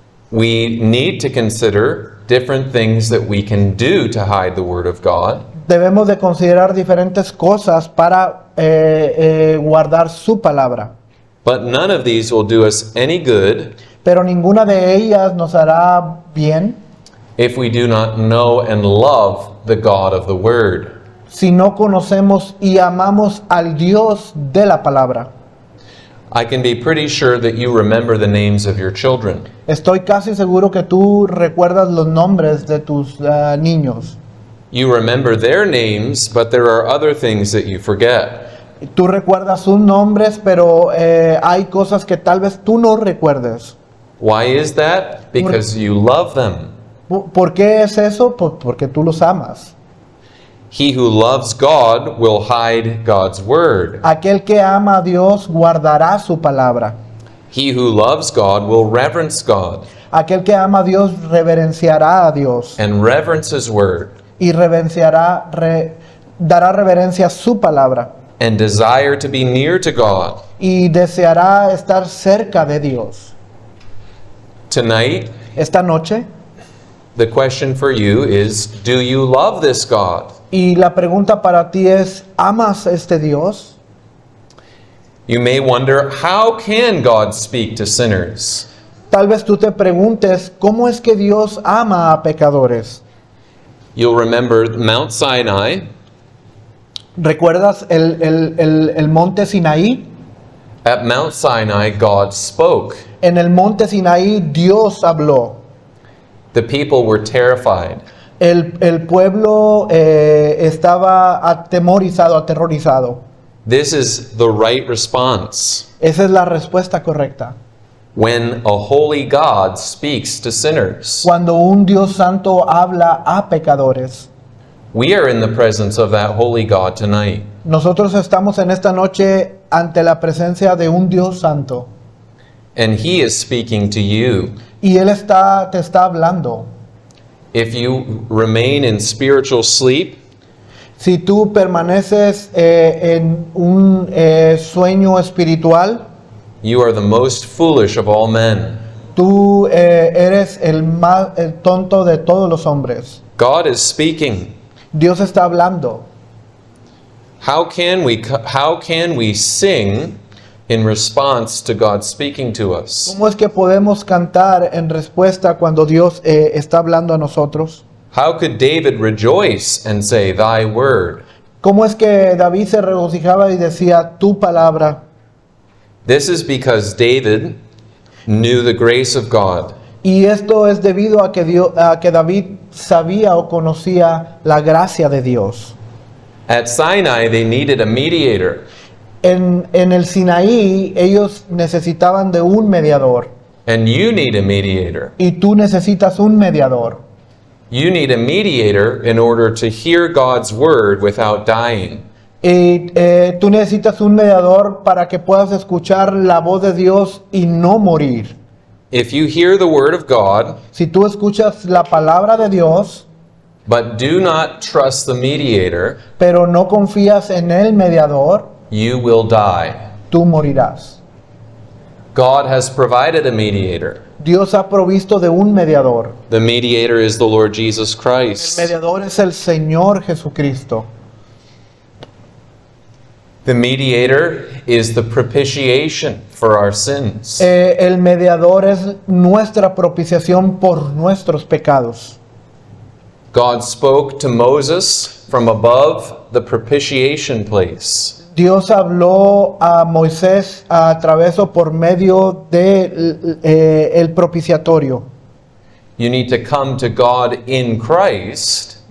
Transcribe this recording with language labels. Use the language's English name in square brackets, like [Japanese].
[English] We need to consider different things that we can do to hide the word of God. [Spanish] Debemos de considerar diferentes cosas para guardar su palabra. [English] But none of these will do us any good [Spanish] Pero ninguna de ellas nos hará bien [English] if we do not know and love the God of the word. [Spanish] si no conocemos y amamos al Dios de la palabra. [English] I can be pretty sure that you remember the names of your children. [Spanish] Estoy casi seguro que tú recuerdas los nombres de tus niños. [English] You remember their names, but there are other things that you forget. [Spanish] Tú recuerdas sus nombres, pero hay cosas que tal vez tú no recuerdes. [English] Why is that? Because you love them. [Spanish] ¿Por qué es eso? Porque tú los amas. [English] He who loves God will hide God's word. [Spanish] Aquel que ama a Dios guardará su palabra. [English] He who loves God will reverence God [Spanish] Aquel que ama a Dios reverenciará a Dios [English] and reverence his word [Spanish] y dará reverencia a su palabra [English] and desire to be near to God. [Spanish] y deseará estar cerca de Dios. [English] Tonight, [Spanish] Esta noche, [English] the question for you is, do you love this God? [Spanish] y la pregunta para ti es, ¿amas a este Dios? [English] You may wonder, how can God speak to sinners? [Spanish] Tal vez tú te preguntes, ¿cómo es que Dios ama a pecadores? [English] You'll remember Mount Sinai. [Spanish] ¿Recuerdas el monte Sinaí? [English] At Mount Sinai, God spoke. [Spanish] En el monte Sinaí Dios habló. [English] The people were terrified. [Spanish] El pueblo estaba aterrorizado. [English] This is the right response [Spanish] Esa es la respuesta correcta. [English] when a holy God speaks to sinners. [Spanish] Cuando un Dios santo habla a pecadores. [English] We are in the presence of that holy God tonight. [Spanish] Nosotros estamos en esta noche ante la presencia de un Dios santo. [English] And He is speaking to you. [Spanish] Y Él te está hablando. [English] If you remain in spiritual sleep, [Spanish] Si tú permaneces en un sueño espiritual, [English] you are the most foolish of all men. [Spanish] tú eres el tonto de todos los hombres. [English] God is speaking. [Spanish] Dios está hablando. [English] How can we sing in response to God speaking to us? [Spanish] ¿Cómo es que podemos cantar en respuesta cuando Dios está hablando a nosotros? [English] How could David rejoice and say, Thy word? [Spanish] ¿Cómo es que David se regocijaba y decía tu palabra? [English] This is because David knew the grace of God. [Spanish] Y esto es debido a que David sabía o conocía la gracia de Dios. [English] At Sinai, they needed a mediator. [Spanish] En el Sinaí ellos necesitaban de un mediador. [English] And you need a mediator. [Spanish] Y tú necesitas un mediador. [English] You need a mediator in order to hear God's word without dying. [Spanish] Y tú necesitas un mediador para que puedas escuchar la voz de Dios y no morir. [English] If you hear the word of God, [Spanish] Si tú escuchas la palabra de Dios, [English] but do not trust the mediator, [Spanish] pero no confías en el mediador, [English] you will die. [Spanish] tú morirás. [English] God has provided a mediator. [Spanish] Dios ha provisto de un mediador. [English] The mediator is the Lord Jesus [Spanish] El [English] Christ. [Spanish] mediador es el Señor Jesucristo. [English] The mediator is the propitiation for our sins. [Spanish] El mediador es nuestra propiciación por nuestros pecados. [English] God spoke to Moses from above the propitiation place. [Spanish] Dios habló a Moisés a través o por medio de el propiciatorio. [English] You need to come to God in Christ